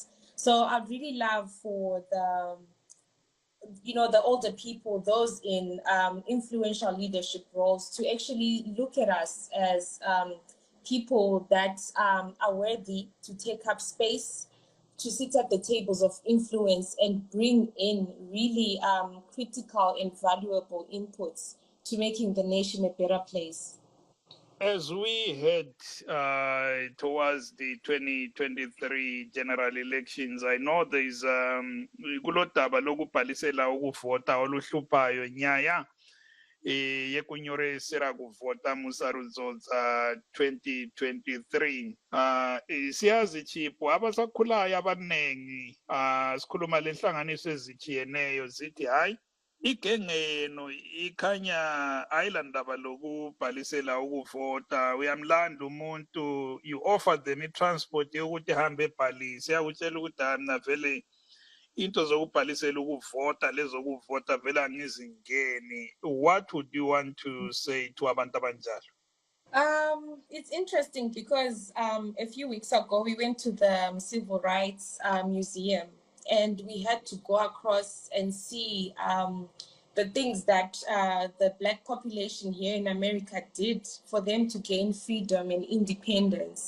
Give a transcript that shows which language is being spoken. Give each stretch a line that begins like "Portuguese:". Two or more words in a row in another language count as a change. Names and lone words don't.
English: So I'd really love for the older people, those in influential leadership roles, to actually look at us as people that are worthy to take up space, to sit at the tables of influence and bring in really critical and valuable inputs to making the nation a better place. As we head towards the 2023 general elections, I know there's
North Ndebele: kulodaba lokubhalisela ukuvota oluhluphayo
Shona: nyaya yekunyoresera kuvota musarudzodza
English: 2023.
North Ndebele: Siyazi Chipo abasakhulayo abaningi sikhuluma lenhlanganiso ezijiyeneyo zithi hayi igengeno ikhanya ayilandaba lokubhalisela ukuvota, uyamlanda umuntu,
English: you offer them
North Ndebele: i-transport yokuthi hambe ebhalise, yakutshela ukuthi mina vele into zokubhalisela ukuvota lezokuvota vele angizingeni.
English: What would you want to say to
North Ndebele: abantu abanjalo?
English: It's interesting because a few weeks ago we went to the Civil Rights Museum, and we had to go across and see the things that the Black population here in America did for them to gain freedom and independence.